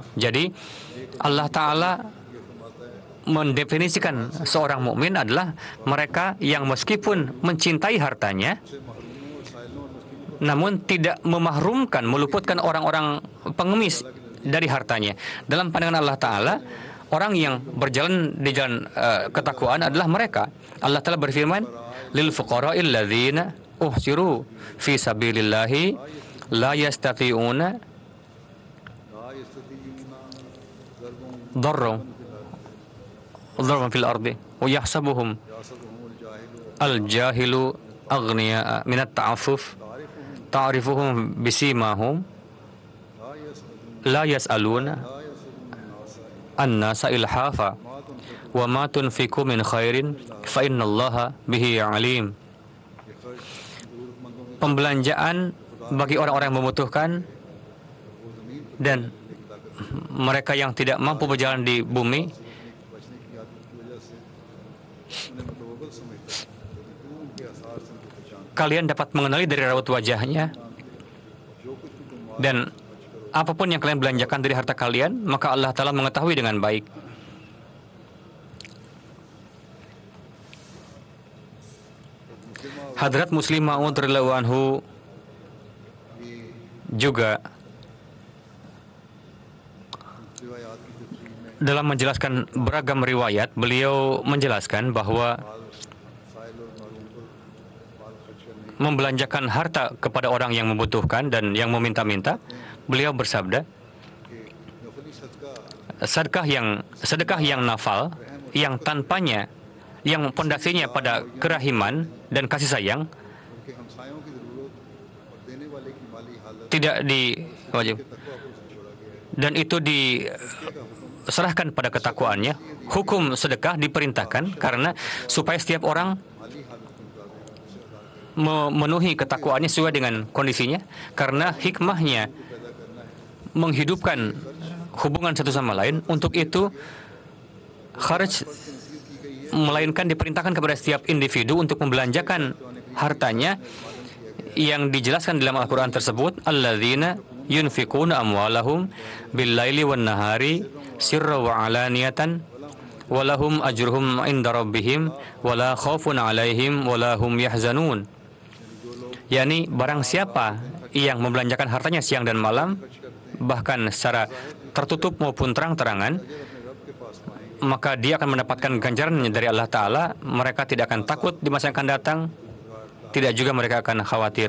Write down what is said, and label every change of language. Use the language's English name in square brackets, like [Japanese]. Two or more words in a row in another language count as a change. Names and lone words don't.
[Indonesian] Jadi Allah Ta'ala mendefinisikan seorang mukmin adalah mereka yang meskipun mencintai hartanya, namun tidak memahrumkan, meluputkan orang-orang pengemis dari hartanya. Dalam pandangan Allah Ta'ala, orang yang berjalan di jalan ketakwaan adalah mereka. Allah Ta'ala berfirman, [Arabic] للفقراء الذين أحصروا في سبيل الله لا يستطيعون لا يستطيعون ضرا ضربا في الأرض ويحسبهم يحسبهم الجاهل الجاهل أغنياء من التعفف تعرفهم بسيماهم لا يسألون لا يسألون لا يسألون الناس الناس إلحافا ما تنفقون وما تنفقوا من خير فإن الله به عليم. [Urdu] بخرج ضرورتمندوں میں [Indonesian] Pembelanjaan bagi orang-orang yang membutuhkan [Urdu] وہ زمین پر [Indonesian] dan mereka yang tidak mampu berjalan di bumi, [Urdu] بچنے کی عادت کی وجہ سے انہیں متوغل سمجھتا ہے لیکن تو ان کے آثار سے ان کو پہچانتا [Indonesian] kalian dapat mengenali dari raut wajahnya. [Urdu] ہے جو کچھ بھی تم مال [Indonesian] Dan apapun yang kalian belanjakan dari harta kalian, maka Allah Ta'ala mengetahui dengan baik. Hadrat Muslim Ma'ud [Arabic] رضي الله عنه [Indonesian] juga [Urdu] روایات کی تفسیر میں [Indonesian] dalam menjelaskan beragam riwayat, beliau menjelaskan bahwa [Urdu] فائل اور معلوم پر مال خرچ کرنے [Indonesian] membelanjakan harta kepada orang yang membutuhkan dan yang meminta-minta, beliau bersabda, [Urdu] کے نفلی صدقہ [Indonesian] sedekah yang nafal, yang tanpanya, yang pondasinya pada kerahiman dan kasih sayang, [Urdu] ان کے ہمسایوں کی ضرورت اور دینے والے کی مالی حالت [Indonesian] tidak diwajib, [Urdu] کے تقویٰ پر اسے چھوڑا گیا ہے [Indonesian] dan itu diserahkan pada ketakwaannya. Hukum sedekah diperintahkan karena supaya setiap orang [Urdu] مالی حالت کے مطابق اسے ادا کرے [Indonesian] memenuhi ketakwaannya sesuai dengan kondisinya, karena hikmahnya [Urdu] پیدا کرنا ہے [Indonesian] menghidupkan hubungan satu sama lain. Untuk itu kharaj melainkan diperintahkan kepada setiap individu untuk membelanjakan hartanya yang dijelaskan dalam Al-Quran tersebut, [Arabic] الذين ينفقون أموالهم بالليل والنهار سرا وعلانية ولهم أجرهم عند ربهم ولا خوف عليهم ولا هم يحزنون. [Indonesian] yakni barang siapa yang membelanjakan hartanya siang dan malam, bahkan secara tertutup maupun terang-terangan, maka dia akan mendapatkan ganjarannya dari Allah Ta'ala. Mereka tidak akan takut di masa yang akan datang, tidak juga mereka akan khawatir.